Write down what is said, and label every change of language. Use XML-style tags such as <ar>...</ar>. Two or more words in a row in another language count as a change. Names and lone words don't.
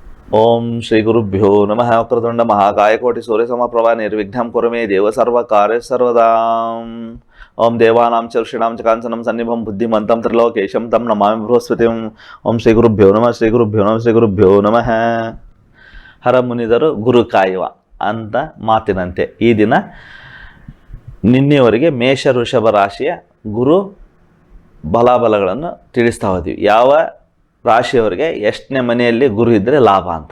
<sa>ಓಂ ಶ್ರೀ ಗುರುಭ್ಯೋ ನಮಃ. ವಕ್ರತುಂಡ ಮಹಾಕಾಯ ಕೋಟಿ ಸೂರ್ಯ ಸಮಪ್ರಭಾ ನಿರ್ವಿಘ್ನಂ ಕುರು ಮೇ ದೇವ ಸರ್ವ ಕಾರ್ಯ ಸರ್ವದಾ. ಓಂ ದೇವಾನಾಂ ಚ ಋಷೀಣಾಂ ಚ ಕಾಂಚನಂ ಸನ್ನಿಭಂ ಬುದ್ಧಿಮಂತಂ ತ್ರಿಲೋಕೇಶಂ ತಂ ನಮಾಮಿ ಬೃಹಸ್ಪತಿಂ. ಓಂ ಶ್ರೀ ಗುರುಭ್ಯೋ ನಮಃ. ಶ್ರೀ ಗುರುಭ್ಯೋ ನಮಃ. ಶ್ರೀ ಗುರುಭ್ಯೋ ನಮಃ.</sa> <kn>ಹರ ಮುನಿದರು ಗುರು ಕಾಯುವ ಅಂತ ಮಾತಿನಂತೆ ಈ ದಿನ ನಿನ್ನೆಯವರೆಗೆ ಮೇಷ ವೃಷಭ ರಾಶಿಯ ಗುರು ಬಲಾಬಲಗಳನ್ನು ತಿಳಿಸ್ತಾ ಹೋದ್ವಿ. ಯಾವ ರಾಶಿಯವರಿಗೆ ಎಷ್ಟನೇ ಮನೆಯಲ್ಲಿ ಗುರು ಇದ್ದರೆ ಲಾಭ ಅಂತ.</kn>